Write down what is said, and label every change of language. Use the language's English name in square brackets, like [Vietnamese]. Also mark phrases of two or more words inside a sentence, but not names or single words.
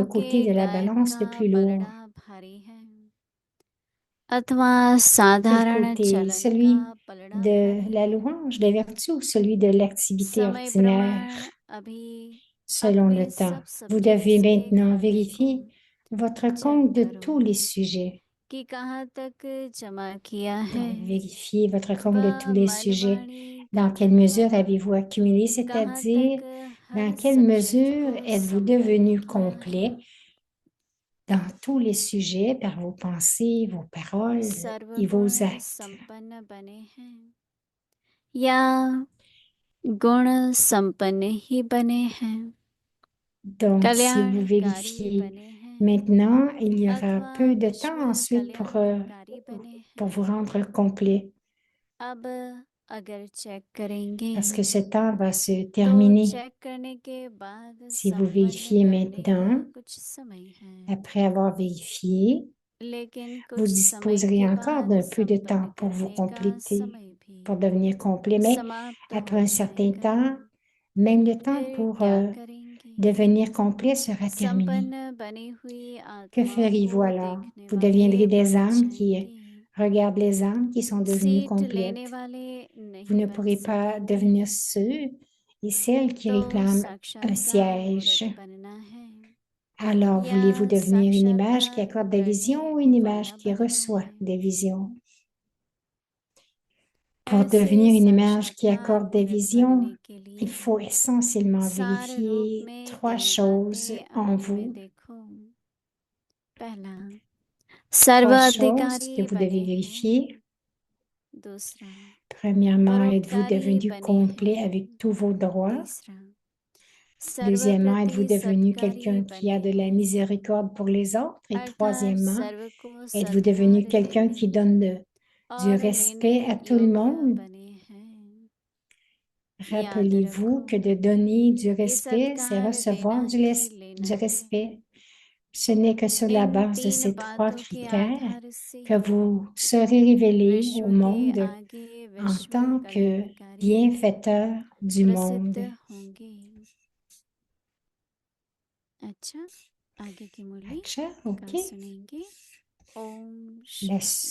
[Hindi] गुणों के [French] côté de la [Hindi] गायन [French] balance [Hindi] का [French] le plus lourd? [Hindi] पलड़ा भारी है अथवा [French] Quel [Hindi] साधारण [French] côté? [Hindi] चलन का [French] Celui [Hindi] पलड़ा [French] de [Hindi] भारी [French] la [Hindi] है [French] louange des vertus ou celui de l'activité [Hindi] समय [French] ordinaire? [Hindi] प्रमाण अभी [French] Selon [Hindi] अपने [French] le temps, [Hindi] सब [French] vous devez [Hindi] सब्जेक्ट्स के [French] maintenant [Hindi] खाते को [French] vérifier votre [Hindi] चेक [French] compte de [Hindi] करो [French] tous les sujets. [Hindi] कि कहाँ तक जमा किया है [French] Donc, vérifiez votre compte de tous [Hindi] वह [French] les [Hindi] मन [French] sujets. [Hindi] वाणी [French] Dans quelle [Hindi] कर्तन [French] mesure [Hindi] वाला [French] avez-vous accumulé, [Hindi] कहाँ [French] c'est-à-dire [Hindi] तक [French] dans [Hindi] हर [French] quelle [Hindi] सब्जेक्ट [French] mesure [Hindi] को [French] êtes-vous [Hindi] संपन्न [French] devenu [Hindi] किया है [French] complet dans tous les sujets par vos pensées, vos paroles et [Hindi] सर्वगुण [French] vos actes. [Hindi] संपन्न बने हैं या गुण संपन्न ही बने हैं [French] Donc, si vous [Hindi] कल्याणकारी [French] vérifiez [Hindi] बने हैं [French] maintenant, il y aura [Hindi] अथवा [French] peu de [Hindi] विश्व [French] temps ensuite [Hindi] कल्याणकारी बने [French] pour [Hindi] हैं [French] vous rendre complet, [Hindi] अब अगर चेक करेंगे [French] parce que ce temps va se [Hindi] तो [French] terminer. [Hindi] चेक करने के बाद [French] Si vous [Hindi] संपन्न [French] vérifiez [Hindi] करने का [French] maintenant, [Hindi] कुछ समय है [French] après avoir vérifié, [Hindi] लेकिन [French] vous [Hindi] कुछ समय [French] disposerez [Hindi] के [French] encore [Hindi] बाद [French] d'un peu de temps [Hindi] संपन्न [French] pour vous [Hindi] करने का [French] compléter, [Hindi] समय भी [French] pour devenir complet. Mais [Hindi] समाप्त [French] après [Hindi] हो [French] un certain [Hindi] जाएगा [French] temps, même le temps [Hindi] फिर [French] pour [Hindi] क्या करेंगे [French] devenir complet sera terminé. [Hindi] संपन्न बनी हुई [French] Que [Hindi] आत्माओं [French] feriez-vous [Hindi] को [French] alors? [Hindi] देखने [French] Vous [Hindi] वाले [French] deviendrez des [Hindi] बन [French] âmes qui [Hindi] जाएंगे [French] regardent les âmes qui sont devenues [Hindi] सीट लेने [French] complètes. [Hindi] वाले [French] Vous [Hindi] नहीं [French] ne [Hindi] बन [French] pourrez pas [Hindi] सकेंगे [French] devenir ceux et celles qui [Hindi] तो [French] réclament un [Hindi] साक्षात्कार [French] siège. [Hindi] मूर्त बनना है [French] Alors, voulez-vous [Hindi] या [French] devenir une image qui [Hindi] साक्षात्कार [French] accorde des [Hindi] करने [French] visions ou une image [Hindi] वाला [French] qui [Hindi] बनना [French] reçoit [Hindi] है [French] des visions? Pour [Hindi] ऐसे [French] devenir une image qui [Hindi] साक्षात्कार [French] accorde des [Hindi] में [French] visions, [Hindi] बनने के [French] il [Hindi] लिए [French] faut essentiellement [Hindi] सार रूप [French] vérifier [Hindi] में [French] 3 [Hindi] तीन [French] choses [Hindi] बातें [French] en [Hindi] अपने में [French] vous. [Hindi] देखो। पहला, [French] 3 choses [Hindi] सर्वाधिकारी [French] que vous [Hindi] बने [French] devez [Hindi] हैं। [French] vérifier. [Hindi] दूसरा, [French] Premièrement, êtes-vous [Hindi] परोपकारी [French] devenu [Hindi] बने [French] complet [Hindi] हैं। [French] avec tous vos droits? [Hindi] तीसरा, [French] Deuxièmement, êtes-vous [Hindi] सर्वप्रति [French] devenu [Hindi] सत्कारी [French] quelqu'un qui a [Hindi] बने [French] de la [Hindi] हैं, [French] miséricorde pour les autres? Et [Hindi] अर्थात [French] troisièmement, [Hindi] सर्व को [French] êtes-vous devenu [Hindi] सत्कार [French] quelqu'un qui [Hindi] देने [French] donne du [Hindi] और लेने [French] respect à tout le [Hindi] योग्य [French] monde? [Hindi] बने हैं। याद [French] Rappelez-vous [Hindi] रखो, [French] que de donner du [Hindi] ये [French] respect, c'est [Hindi] सत्कार [French] recevoir [Hindi] देना ही लेना [French] du [Hindi] है। [French] respect. Ce n'est que sur la [Hindi] इन [French] base de [Hindi] तीन [French] ces 3 [Hindi] बातों के [French] critères [Hindi] आधार से [French] que vous serez révélé [Hindi] विश्व [French] au [Hindi] के [French] monde [Hindi] आगे [French] en [Hindi] विश्व [French] tant que [Hindi] कल्याणकारी [French] bienfaiteur du [Hindi] प्रसिद्ध [French] monde. [Hindi] होंगे। अच्छा, आगे की मुरली Acha, का OK. सुनेंगे। ओम [French] La [Hindi] शांति।